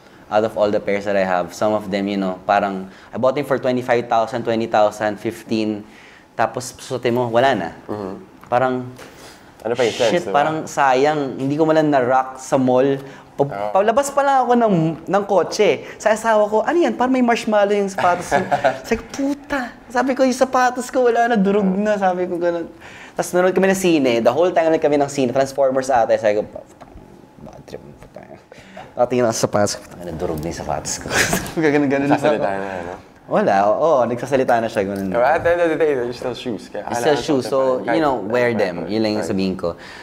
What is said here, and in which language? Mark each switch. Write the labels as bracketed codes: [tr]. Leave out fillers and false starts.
[en] Out of all the pairs that I have, some of them, parang, I bought them for 25,000, 20,000, 15, [tl] tapos suotin mo, wala na. Parang, Ano pa yung sense, shit, parang sayang. Hindi ko malang na-rock sa mall. Palabas pa lang ako ng kotse. Sa asawa ko, ano yan? Parang may marshmallow yung sapatos ko. Sabi ko, puta. Sabi ko, yung sapatos ko wala na, durog na. Sabi ko, ganun. Tapos nanood kami ng sine. [en] The whole time [tl] nanood kami ng sine. Transformers ata. Sabi ko, bad trip mo pa tayo. Nakatingin ako sa sapatos ko. Durog na yung sapatos ko. Ganun-ganun. Sasalita na, no? Wala, nagsasalita na siya. Ganun. [en] At the end of the day, they're still shoes. It's still shoes, so, wear them. [tl] Yun lang yung sabihin ko.